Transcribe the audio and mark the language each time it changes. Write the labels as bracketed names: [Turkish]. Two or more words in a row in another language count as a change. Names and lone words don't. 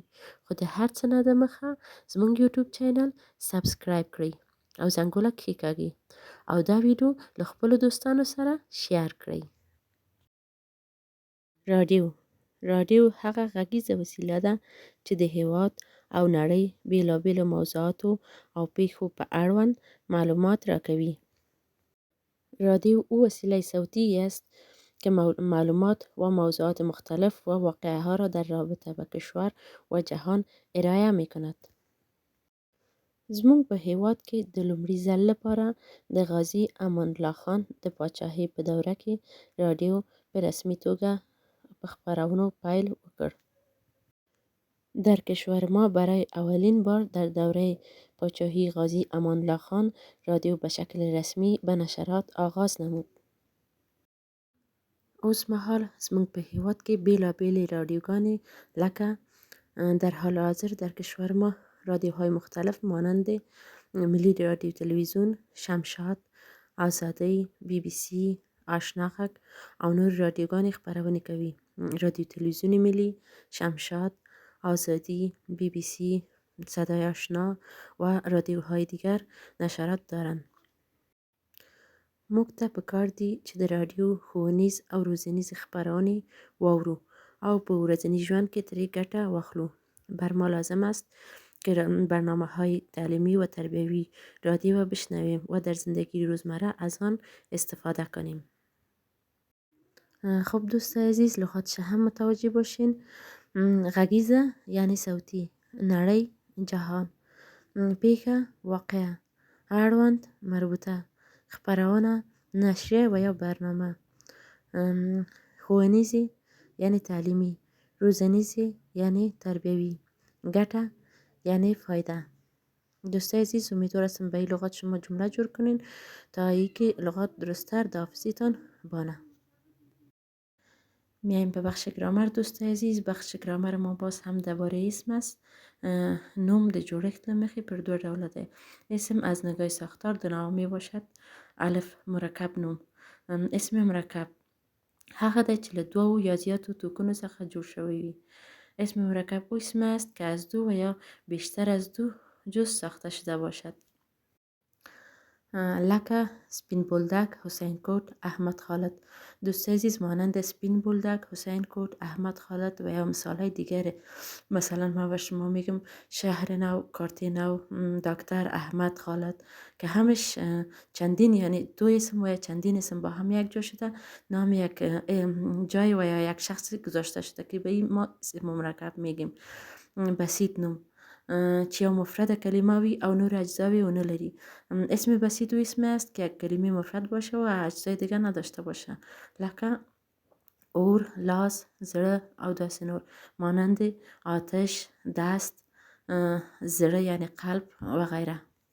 [Pashto] خو د هر څه نه دمخه زموږ یوټیوب چینل سبسکرایب کړئ او زنګوله کښېکاږئ او دا ویډیو له خپلو دوستانو سره شیر کړئ. راډیو هغه غږیزه وسیله ده چې د هېواد او نړۍ بېلابېلو موضوعاتو او پیښو په اړوند معلومات راکوي. [Persian] رادیو او وسیله صوتی است که معلومات و موضوعات مختلف و واقعه را در رابطه به کشور و جهان ارائه می کند. [Pashto] زموږ په هېواد کې د لومړي ځل لپاره د غازي امان الله خان د پاچاهۍ په دوره کې راډیو په رسمي توګه په خپرونو پیل وکړ. [Persian] در کشور ما برای اولین بار در دوره پاچاهی غازی امان الله خان رادیو به شکل رسمی به نشرات آغاز نمود. [Pashto] اوس مهال زموږ په هېواد کې بېلابېلې راډیوګانې لکه [Persian] در حال حاضر در کشور ما رادیوهای مختلف مانند [Pashto] ملی رادیو تلویزیون، شمشاد، آزادی، بی بی سی، آشنا غږ او نور رادیوګانې خپرونې کوي. [Persian] رادیو تلویزیون ملی، شمشاد، آزادی، بی بی سی، صدای آشنا و رادیوهای دیگر نشرات دارند. [Pashto] موږ ته پکار دي چې د راډیو ښوونیز او روزنیز خپرونې واورو او په ورځني ژوند کې ترې ګټه واخلو. [Persian] بر ما لازم است که برنامه‌های تعلیمی و تربیوی رادیو را بشنویم و در زندگی روزمره از آن استفاده کنیم. خب دوستای عزیز، لغاتش هم متوجه باشین. غږیزه یعنی صوتی، نړۍ، جهان، پیښه، واقعه، اړوند، مربوطه، خپرونه، نشریه و یا برنامه، ښوونیزی یعنی تعلیمی، روزنیزی یعنی تربیوی، ګټه یعنی فایده. دوستای عزیز، امیدوار هستم به این لغات شما جمله جور کنین تا اینکه لغات درست‌تر در حافظتان بانه. میایم به بخش گرامر. دوستای عزیز، بخش گرامر ما باز هم درباره اسم است. [Pashto] نام د جوړښت له مخې پر دوه ډوله دی. [Persian] اسم از نگاه ساختار دو نوع می باشد. [Pashto] الف مرکب نوم. اسم مرکب هغه دی چې له دوو یا زیاتو توکونو څخه جوړ شوی وي. [Persian] اسم مرکب او اسم است که از دو و یا بیشتر از دو جزء ساخته شده باشد. [Pashto] لکه سپین بولدک، حسین کوٹ، احمد خالد. [Persian] دوستای عزیز، مانند سپین بولدک، حسین کوٹ، احمد خالد و یا مثالهای دیگره. مثلا ما به شما میگم شهر نو، کارت نو، دکتر احمد خالد که همش چندین یعنی دو اسم و یا چندین اسم با هم یک جا شده نام یک جای و یا یک شخص گذاشته شده که به این ما اسم مرکب میگیم. [Pashto] بسیط نوم چې یو مفرد کلمه وي او نور اجزاوی ونه لري. [Persian] اسم بسیط او اسم است که یک کلمه مفرد باشه و اجزای دیگر نداشته باشه، [Pashto] لکه اور، لاس، زړه او داسې نور. [Persian] مانند آتش، دست، زړه یعنی قلب و غیره.